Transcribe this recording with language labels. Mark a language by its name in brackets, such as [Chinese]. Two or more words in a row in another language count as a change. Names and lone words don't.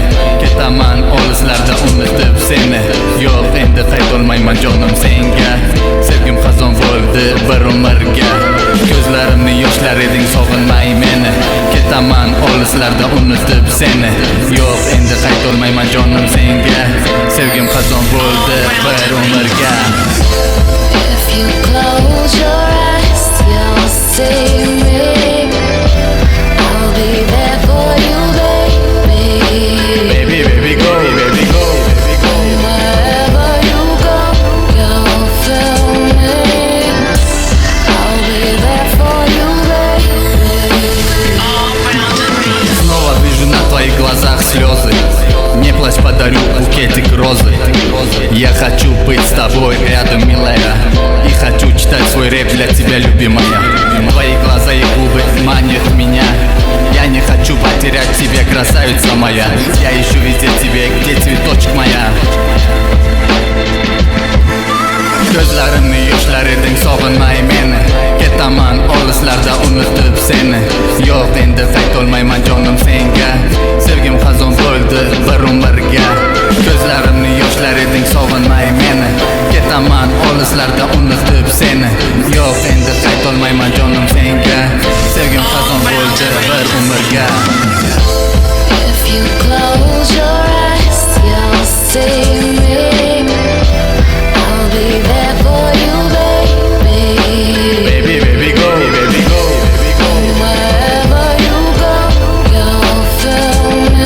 [Uzbek] Ketaman olislarda unutib seni. Yo'q endi qaytolmayman jonim senga. Sevgim xazon bo'ldi bir umrga. Ko'zlarimni yoshlar eding, sog'inmay meni. Ketaman olislarda unutib seni. Yo'q endi qaytolmayman jonim senga. Sevgim xazon bo'ldi bir umrga. [English] If you close your eyes, you'll see me. I'll be there for you, baby. Baby, baby, go, baby, go, baby, go. Wherever you go, you'll feel me. I'll be there for you, baby. [Russian] Снова вижу на твоих глазах слезы. Не плачь, подарю букетик розы. Я хочу быть с тобой рядом, милая. И хочу читать свой рэп для тебя, любимая. Твои глаза красавица моя. Я ищу везде тебе, где цветочек моя. [Uzbek] Gözlarimni yoshlar eding, sog'inmay meni. Ketaman olislarda unutib seni. Yo'q endi qaytolmayman jonim senga. Sevgim xazon bo'ldi bir umrga. Gözlarimni yoshlar eding, sog'inmay meni. Ketaman olislarda unutib seni. Yo'q endi qaytolmayman jonim senga. Sevgim xazon bo'ldi bir umrga. [English] If you close your eyes, you'll see me. I'll be there for you, baby. Baby, baby, go, baby, go, baby, go. Wherever you go, you'll feel me.